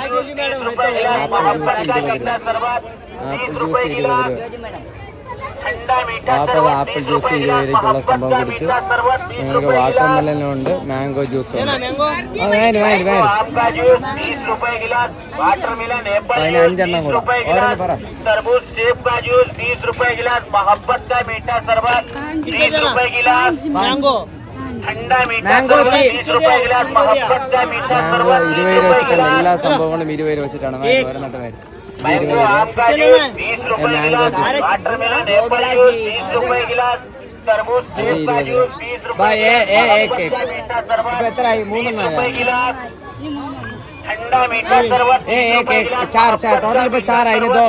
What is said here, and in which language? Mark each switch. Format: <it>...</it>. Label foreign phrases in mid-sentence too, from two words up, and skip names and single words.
<en>apple juice</en> <ml>20 രൂപ.</ml> <en>apple juice</en> <ml>20 രൂപയ്ക്കുള്ള സംഭവം കുടിച്ചു. നിങ്ങൾക്ക് വാട്ടർമെലനുണ്ട്,</ml> <en>mango juice</en> <ml>ഉണ്ട്. അതിന് 5 എണ്ണം കൂടെ ഓരോന്ന് പറ.</ml> <hi>तरबूज सेब का जूस 20 रुपए गिलास, मोहब्बत का मीठा शरबत 20 रुपए गिलास, मैंगो ठंडा मीठा शरबत 20 रुपए गिलास, मोहब्बत का मीठा शरबत</hi> <ml>20 രൂപ വെച്ചിട്ടാണ് എല്ലാ സംഭവങ്ങളും 20 രൂപ വെച്ചിട്ടാണ്.</ml> <hi>मैंगो आम का जूस 20 रुपए गिलास,</hi> <en>watermelon apple juice</en> <hi>20 रुपए गिलास, तरबूज सेब का जूस 20 रुपए मीठा शरबत 20 रुपए गिलास, ठंडा मीठा शरबत 4 टोटल पे 4 आए। 2</hi>